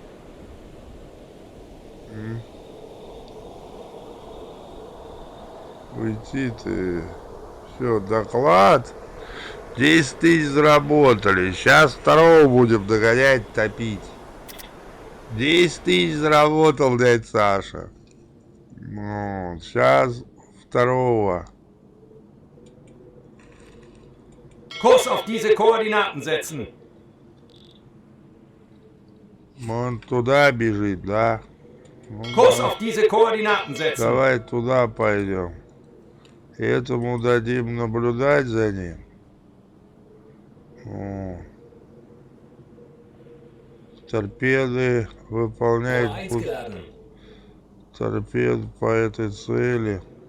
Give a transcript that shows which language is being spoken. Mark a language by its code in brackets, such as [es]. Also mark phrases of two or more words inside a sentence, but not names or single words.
[ru] Уйти ты. Все, доклад. 10 тысяч заработали. Сейчас второго будем догонять, топить. 10 тысяч заработал дядь Саша. Ну, сейчас второго. [de] Kurs auf diese Koordinaten setzen. [ru] Он туда бежит, да? Ну, [de] Kurs [ru] давай, [de] auf diese Koordinaten setzen. [ru] давай туда пойдем. Этому дадим наблюдать за ним. О. Торпеды [de] Nummer [ru] выполняют [de] 1 [ru] пуск [de] geladen. [ru] торпед по этой цели.